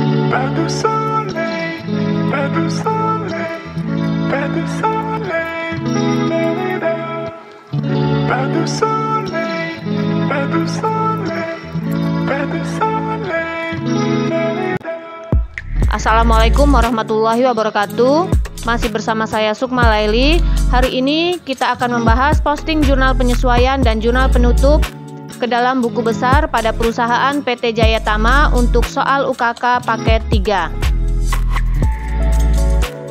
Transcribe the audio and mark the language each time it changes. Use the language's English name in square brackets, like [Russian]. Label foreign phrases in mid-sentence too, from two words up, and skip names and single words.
[French] Pas de soleil, pas de soleil, pas de soleil, la-la-la. Pas de soleil, pas de soleil, pas de soleil, la-la-la. [Arabic] السلام عليكم ورحمة الله وبركاته. [Indonesian] Masih bersama saya Sukma Laili. Hari ini kita akan membahas posting jurnal penyesuaian dan jurnal penutup ke dalam buku besar pada perusahaan PT Jaya Tama untuk soal UKK paket 3.